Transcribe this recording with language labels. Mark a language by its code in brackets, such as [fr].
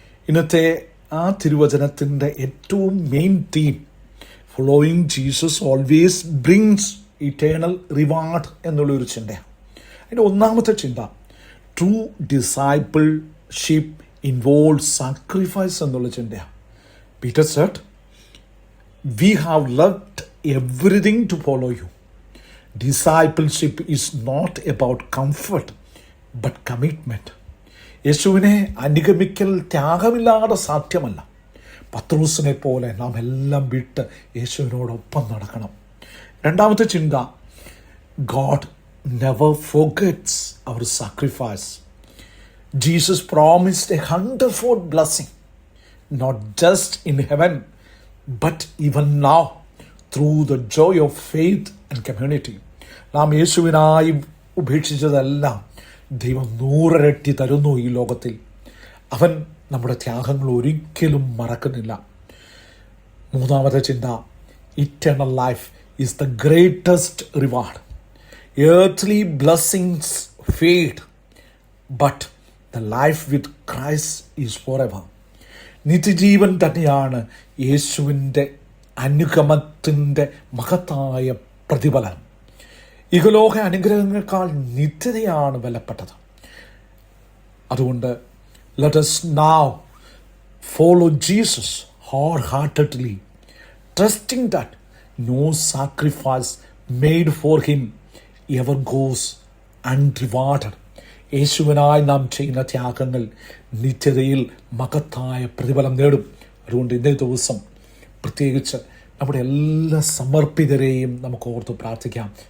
[ml] ഇന്നത്തെ ആ തിരുവചനത്തിൻ്റെ ഏറ്റവും main theme [en] following Jesus always brings eternal reward [ml] എന്നുള്ളൊരു ചിന്തയാണ്. അതിൻ്റെ ഒന്നാമത്തെ ചിന്ത [en] true discipleship involve sacrifice [ml] എന്നുള്ള ചിന്തയാണ്. [en] Peter said, "We have left everything to follow you." Discipleship is not about comfort, but commitment. [ml] യേശുവിനെ അനുഗമിക്കൽ ത്യാഗമില്ലാതെ സാധ്യമല്ല. പത്രോസിനെ പോലെ നാം എല്ലാം വിട്ട് യേശുവിനോടൊപ്പം നടക്കണം. രണ്ടാമത്തെ ചിന്ത, [en] God never forgets our sacrifice. Jesus promised a 100-fold blessing. Not just in heaven, but even now, through the joy of faith and community. [ml] നാം യേശുവിനായി ഉപേക്ഷിച്ചതെല്ലാം ദൈവം 100 ഇരട്ടി തരുന്നു ഈ ലോകത്തിൽ. അവൻ നമ്മുടെ ത്യാഗങ്ങൾ ഒരിക്കലും മറക്കുന്നില്ല. മൂന്നാമത്തെ ചിന്ത, [en] Eternal life is the greatest reward. earthly blessings fade, but the life with Christ is forever. [ml] നിത്യജീവൻ തന്നെയാണ് യേശുവിൻ്റെ അനുഗമത്തിൻ്റെ മഹത്തായ പ്രതിഫലം. ഇഹലോക അനുഗ്രഹങ്ങളെക്കാൾ നിത്യതയാണ് വിലപ്പെട്ടത്. അതുകൊണ്ട് [en] let us now follow Jesus wholeheartedly, trusting that no sacrifice made for him ever goes unrewarded. [ml] യേശുവിനായി നാം ചെയ്യുന്ന ത്യാഗങ്ങൾ നിത്യതയിൽ മഹത്തായ പ്രതിഫലം നേടും. അതുകൊണ്ട് ഇന്നേ ദിവസം പ്രത്യേകിച്ച് നമ്മുടെ എല്ലാ സമർപ്പിതരെയും നമുക്ക് ഓർത്ത് പ്രാർത്ഥിക്കാം.